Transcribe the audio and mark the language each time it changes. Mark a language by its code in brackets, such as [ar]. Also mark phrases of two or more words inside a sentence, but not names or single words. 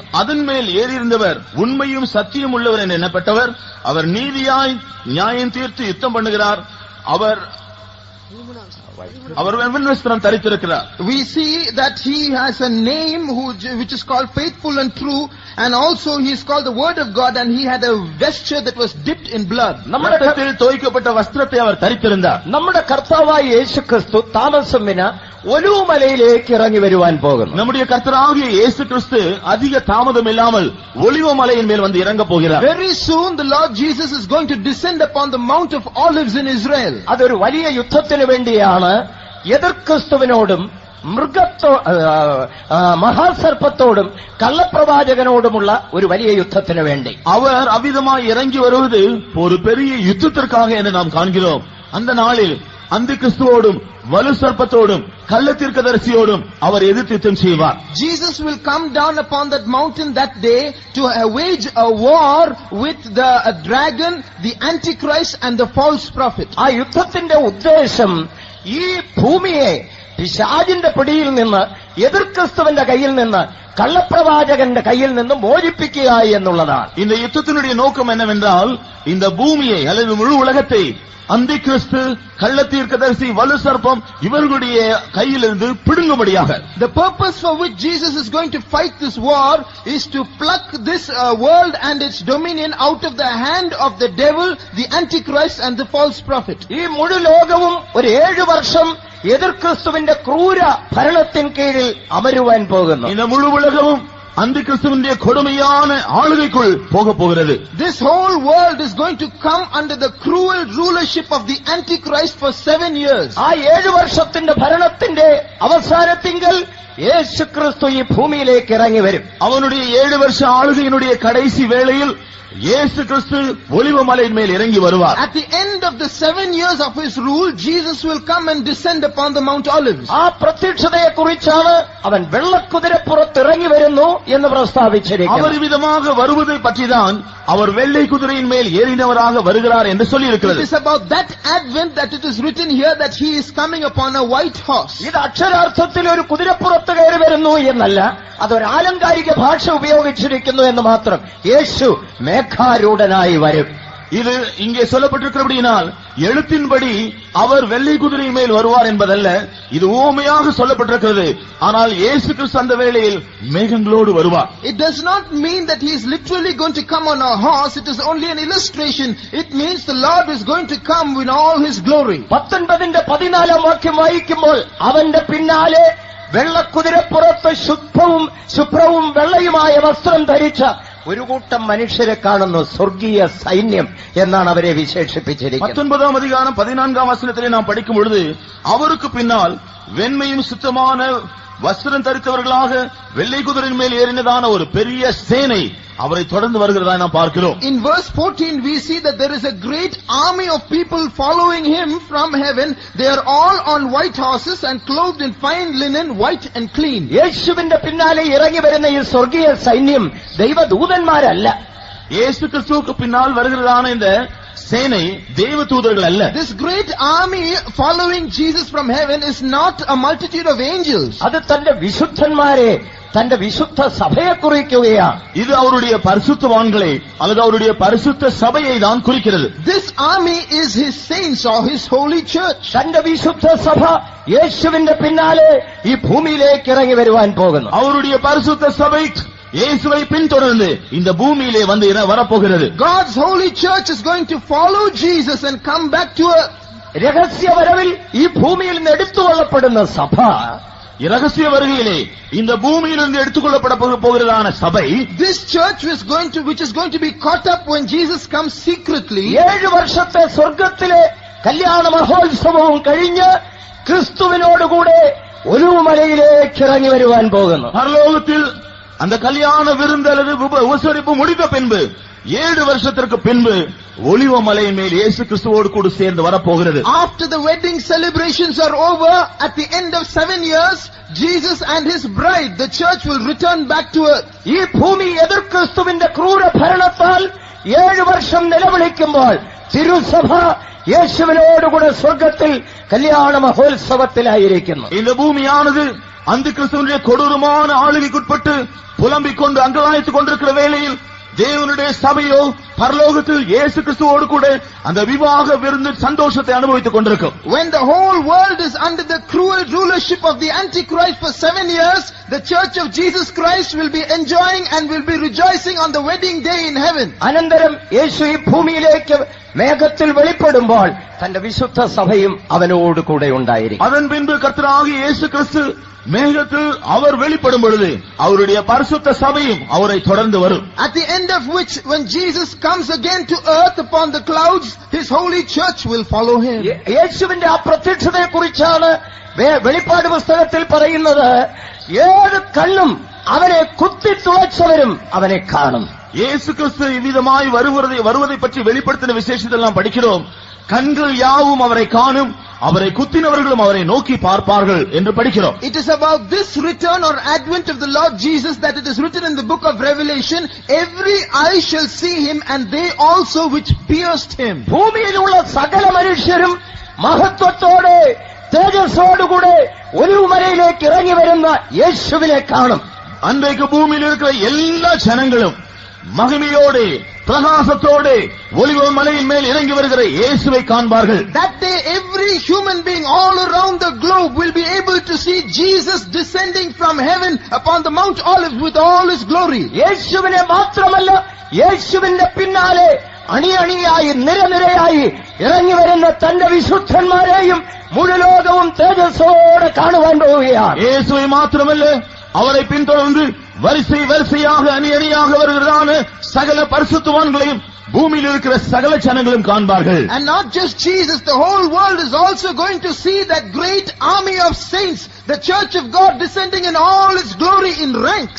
[ta] அதன்மேல் ஏறியிருந்தவர் உண்மையும் சத்தியம் உள்ளவர் என்று எண்ணப்பட்டவர், அவர் நீதியாய் நியாயம் தீர்த்து யுத்தம் பண்ணுகிறார். அவர் வெண்வஸ்திரம் தரித்திருக்கிறார். [en] We see that he has a name which is called faithful and true, and also he is called the word of God, and he had a vesture that was dipped in blood. [ml] രക്തത്തിൽ തോയ്ക്കപ്പെട്ട വസ്ത്രത്തെ അവർ ധരിച്ചിരുந்தார். നമ്മുടെ കർത്താവായ യേശു ക്രിസ്തു താമസമിന ഒലിവുമലയിലേക്ക് ഇറങ്ങി വരുവാൻ പോകുന്നു. [ta] நம்முடைய கர்த்தராகிய இயேசு கிறிஸ்து அதிக தாமதம் இல்லாமல் ஒலிவ மலையின் மேல் வந்து இறங்க போகிறார். [en] Very soon the Lord Jesus is going to descend upon the Mount of Olives in Israel. [ml] അതൊരു വലിയ യുദ്ധത്തിന് വേണ്ടിയാണ്. എതിർ ക്രിസ്തുവിനോടും മഹാസർപ്പത്തോടും കള്ളപ്രവാചകനോടുമുള്ള ഒരു വലിയ യുദ്ധത്തിന് വേണ്ടി [ta] அவர் அவ்விதமாய் இறங்கி வருவது ஒரு பெரிய யுத்தத்திற்காக என்று நாம் காண்கிறோம். அந்த நாளில் அந்த கிறிஸ்துவோடும் வலு சர்ப்பத்தோடும் கள்ள தீர்க்கதரிசியோடும் அவர் எதிர்த்து யுத்தம் செய்வார். [en] Jesus will come down upon that mountain that day to wage a war with the dragon, the antichrist and the false prophet. [ml] ആ യുദ്ധത്തിന്റെ ഉദ്ദേശം ഈ ഭൂമിയെ പിശാചിന്റെ പിടിയിൽ നിന്ന്, എതിർ ക്രിസ്തുവിന്റെ കയ്യിൽ നിന്ന്, കള്ളപ്രവാചകന്റെ കയ്യിൽ നിന്ന് മോചിപ്പിക്കുക എന്നുള്ളതാണ്. [ta] இந்த யுத்தத்தினுடைய நோக்கம் என்னவென்றால் இந்த பூமியை அல்லது முழு உலகத்தை அந்த கிறிஸ்து கள்ள தீர்க்கதரிசி வலு சர்ப்பம் இவர்களுடைய கையிலிருந்து பிடுங்கும்படியாக. [en] The purpose for which Jesus is going to fight this war is to pluck this world and its dominion out of the hand of the devil, the antichrist and the false prophet. [ml] ഈ മുഴു ലോകവും ഒരു 7 വർഷം എതിർ ക്രിസ്തുവിന്റെ ക്രൂര ഭരണത്തിൻ കീഴിൽ അമരുവാൻ പോകുന്നു. [ta] இந்த முழு உலகமும் அந்த கிறிஸ்துவினுடைய கொடுமையான ஆளுகைக்குள் போக போகிறது. [en] This whole world is going to come under the cruel rulership of the antichrist for 7 years. [ml] ആ 7 വർഷത്തിന്റെ ഭരണത്തിന്റെ അവസാനത്തിങ്കൽ യേശു ക്രിസ്തു ഈ ഭൂമിയിലേക്ക് ഇറങ്ങി വരും. [ta] அவனுடைய 7 வருஷ ஆளுகையினுடைய கடைசி வேளையில் இயேசு கிறிஸ்து ஒலிவ மலையின் மேல் இறங்கி வருவார். [en] At the end of the 7 years of his rule, Jesus will come and descend upon the Mount Olives. [ml] ആ പ്രത്യക്ഷതയെ കുറിച്ചാണ് അവൻ വെള്ളക്കുതിരപ്പുറത്ത് ഇറങ്ങി വരുന്നു എന്ന് പ്രസ്താവിച്ചിരിക്കുന്നത്. [ta] அவர் விதமாக வருவதை பற்றிதான் அவர் வெள்ளை குதிரையின் மேல் ஏறினவராக வருகிறார் என்று சொல்லி இருக்கிறது. [en] It is about that advent that it is written here that he is coming upon a white horse. [ml] ഇത് അക്ഷരാർത്ഥത്തിൽ ഒരു കുതിരപ്പുറത്ത് കയറി വരുന്നു എന്നല്ല, അതൊരു ആലങ്കാരിക ഭാഷ ഉപയോഗിച്ചിരിക്കുന്നു എന്ന് മാത്രം. യേശു മേഘാരൂഢനായി വരും. [ta] இது இங்கே சொல்லப்பட்டிருக்கிறபடியினால் எழுத்தின்படி அவர் வெள்ளை குதிரை மேல் வருவார் என்பதல்ல, இது ஊமையாக சொல்லப்பட்டிருக்கிறது. ஆனால் இயேசு கிறிஸ்து அந்த வேளையில் மேகங்களோடு வருவார். [en] It does not mean that he is literally going to come on a horse. It is only an illustration. It means the Lord is going to come in all his glory. [ml] 19ന്റെ 14 വാക്യം വായിക്കുമ്പോൾ അവന്റെ പിന്നാലെ വെള്ളക്കുതിരപ്പുറത്ത് ശുഭ്രവും വെള്ളയുമായ വസ്ത്രം ധരിച്ച ഒരു കൂട്ടം മനുഷ്യരെ കാണുന്നു. സ്വർഗീയ സൈന്യം എന്നാണ് അവരെ വിശേഷിപ്പിച്ചിരിക്കുന്നത്. [ta] 19 அதிகாரம் 14 வசனத்திலே நாம் படிக்கும் பொழுது அவருக்கு பின்னால் வெண்மையும் சுத்தமான வஸ்திரம் தரித்தவர்களாக வெள்ளை குதிரையின் மேல் ஏறினதான ஒரு பெரிய சேனை அவரை தொடர்ந்து வருகிறதா நாம் பார்க்கிறோம். [en] In verse 14 we see that there is a great army of people following him from heaven. They are all on white horses and clothed in fine linen, white and clean. [ml] യേശുവിന്റെ പിന്നാലെ ഇറങ്ങി വരുന്ന ഈ സ്വർഗീയ സൈന്യം ദൈവദൂതന്മാരല്ല. [ta] இயேசு கிறிஸ்துவுக்கு பின்னால் வருகிறதான இந்த சேனை தேவதூதர்கள் அல்ல. [en] This great army following Jesus from heaven is not a multitude of angels. [ml] അത് തന്റെ വിശുദ്ധന്മാരെ, തന്റെ വിശുദ്ധ സഭയെ കുറിക്കുകയാണ്. [ta] இது அவருடைய பரிசுத்தவான்களை அல்லது அவருடைய பரிசுத்த சபையை தான் குறிக்கிறது. [en] This army is his saints or his holy church. [ml] തന്റെ വിശുദ്ധ സഭ യേശുവിന്റെ പിന്നാലെ ഈ ഭൂമിയിലേക്ക് ഇറങ്ങി വരുവാൻ പോകുന്നു. [ta] அவருடைய பரிசுத்த சபை இயேசுவை பின்தொடர்ந்து இந்த பூமியிலே வந்து வரப்போகிறது. [en] God's holy church is going to follow Jesus and come back to earth. [ml] രഹസ്യവരവിൽ ഈ ഭൂമിയിൽ നിന്ന് എടുത്തുകൊള്ളപ്പെടുന്ന സഭ [ta] இரகசிய வருகையிலே இந்த பூமியிலிருந்து எடுத்துக்கொள்ளப்பட போகிறதான சபை, [en] this church which is going to be caught up when Jesus comes secretly, [ml] 7 വർഷത്തെ സ്വർഗത്തിലെ കല്യാണ മഹോത്സവവും കഴിഞ്ഞ് ക്രിസ്തുവിനോടുകൂടെ ഒലിവുമലയിലേക്ക് ഇറങ്ങി വരുവാൻ പോകുന്നു. [ta] பரலோகத்தில் அந்த கல்யாண விருந்து அல்லது உபசரிப்பு முடிந்த பின்பு 7 வருஷத்திற்கு பின்பு ஒலிவ மலையின் மேல் இயேசு கிறிஸ்துவோடு கூட சேர்ந்து வரப்போகிறது. [en] After the wedding celebrations are over, at the end of 7 years, Jesus and his bride, the church, will return back to earth. [ml] ഈ ഭൂമി എതിർ ക്രിസ്തുവിന്റെ ക്രൂര ഭരണത്താൽ 7 വർഷം നിലവിളിക്കുമ്പോൾ തിരുസഭ യേശുവിനോടുകൂടെ സ്വർഗത്തിൽ കല്യാണ മഹോത്സവത്തിലായിരിക്കുന്നു. [ta] இந்த பூமியானது அந்த கிறிஸ்துவினுடைய கொடூரமான ஆளுகைக்குட்பட்டு புலம்பிக் கொண்டு அங்கலாய்த்துக் கொண்டிருக்கிற வேளையில் தேவனுடைய சபையோ பரலோகத்தில் இயேசு கிறிஸ்துவோடு கூட அந்த விவாக விருந்து சந்தோஷத்தை அனுபவித்துக் கொண்டிருக்கும். [en] When the whole world is under the cruel rulership of the Antichrist for 7 years, the church of Jesus Christ will be enjoying and will be rejoicing on the wedding day in heaven. [ml] അനന്തരം യേശു ഈ ഭൂമിയിലേക്ക് മേഘത്തിൽ വെളിപ്പെടുമ്പോൾ തന്റെ വിശുദ്ധ സഭയും അവനോട് കൂടെ ഉണ്ടായിരിക്കും. [ta] அதன் பின்பு கர்த்தராகிய இயேசு கிறிஸ்து மேகத்தில் அவர் வெளிப்படும் பொழுது அவருடைய பரிசுத்த சபையும் அவரை தொடர்ந்து வரும். [en] At the end of which, when Jesus comes again to earth upon the clouds, his holy church will follow him. [ml] യേശുവിന്റെ ആ പ്രത്യക്ഷതയെ കുറിച്ചാണ് വെളിപ്പാട് പുസ്തകത്തിൽ പറയുന്നത്, ഏത് കണ്ണും അവനെ കുത്തിത്തുളച്ചവരും അവനെ കാണും. [ta] இயேசு கிறிஸ்து இவ்விதமாய் வருவதை பற்றி வெளிப்படுத்தின விசேஷத்தெல்லாம் படிக்கிறோம். கண்கள் யாவும் அவரை காணும், அவரை குத்தினவர்களும் அவரை நோக்கி பார்ப்பார்கள் என்று படிக்கிறோம். [en] It is about this return or advent of the Lord Jesus that it is written in the book of Revelation, every eye shall see him and they also which pierced him. [ml] ഭൂമിയിലുള്ള സകല മനുഷ്യരും മഹത്വത്തോടെ തേജസ്സോടുകൂടെ ഒലിവുമലയിലേക്ക് ഇറങ്ങി വരുന്ന യേശുവിനെ കാണും. [ta] அன்றைக்கு பூமியில் இருக்கிற எல்லா ஜனங்களும் மகிமையோடு பிரகாசத்தோடு ஒலிவ மலையின் மேல் இறங்கி வருகிற இயேசுவை காண்பார்கள். [en] That day every human being all around the globe will be able to see Jesus descending from heaven upon the Mount Olives with all his glory. [ml] യേശുവിനെ മാത്രമല്ല, യേശുവിന്റെ പിന്നാലെ അണിയണിയായി നിരനിരയായി ഇറങ്ങി വരുന്ന തന്റെ വിശുദ്ധന്മാരെയും മുഴുലോകവും തേജസ്സോടെ കാണുവാൻ പോവുകയാണ്. [ta] இயேசுவை மாத்திரமல்ல, அவரை பின்தொடர்ந்து வரிசை வரிசையாக அணி அணியாக வருகிறதான சகல பரிசுத்தவான்களையும் பூமியில் இருக்கிற சகல ஜனங்களும் காண்பார்கள். [en] And not just Jesus, the whole world is also going to see that great army of saints, the church of God descending in all its glory in ranks.